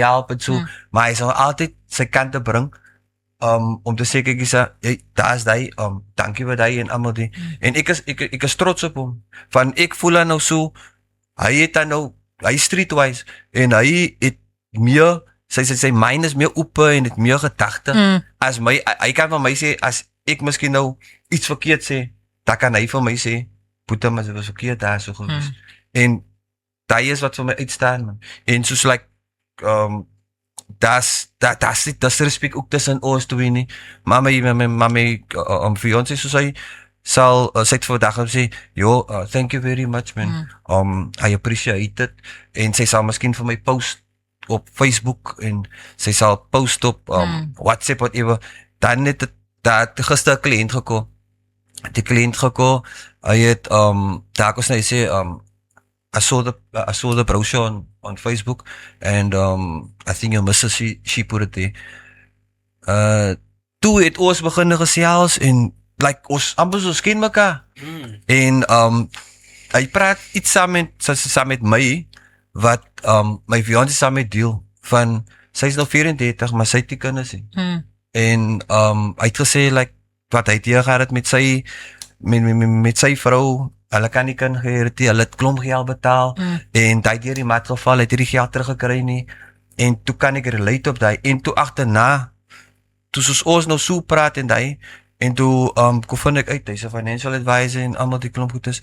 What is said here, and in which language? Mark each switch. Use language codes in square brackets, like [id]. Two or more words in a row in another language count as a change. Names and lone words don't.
[af] help en so, maar hy sal altyd sy kant te bring, om te sê, kyk, hey, daar is die, dankie vir die en allemaal die, en ek is trots op hom, van ek voel dan nou so, hy het dan nou, hy is streetwise, en hy het meer, sy mind is meer open en het meer gedagte, as my, hy kan van my sê, as ek miskien nou iets verkeerd sê, dan kan hy van my sê, Boeta, maar sy was verkeerd daar so gewees, en die is wat vir my uitstaan, man, en soos like, das respect ook tussen ons twee nie, maar my fiancé, soos hy, sy het vandag sê, [en] yo, thank you very much, man, I appreciate it, [af] en sy sal miskien vir my post, op Facebook, en sy sal post op, WhatsApp, whatever, dan het gister 'n kliënt gekom, hy het, daar kon sy sê, [en] I saw the brochure on Facebook, and I think your missus, she put it there. [af] Toe het ons begin gesels, en like, ons amper soos ken mekaar, en hy praat iets saam met my, wat my fiancé saam met deel, van, sy is nou 34, maar sy het die kinders nie. En hy het gesê like wat hy teë gehad het met sy vrou, hulle kan nie kan geheer het, hulle het klomp geld betaal en hy het deur die mat geval, hy het die geld teruggekry nie en toe kan ek relate op daai en toe agterna toe soos ons nou so praat en toe kon vind ek uit hy's 'n [en] financial advisor [af] en almal die klomp goedes.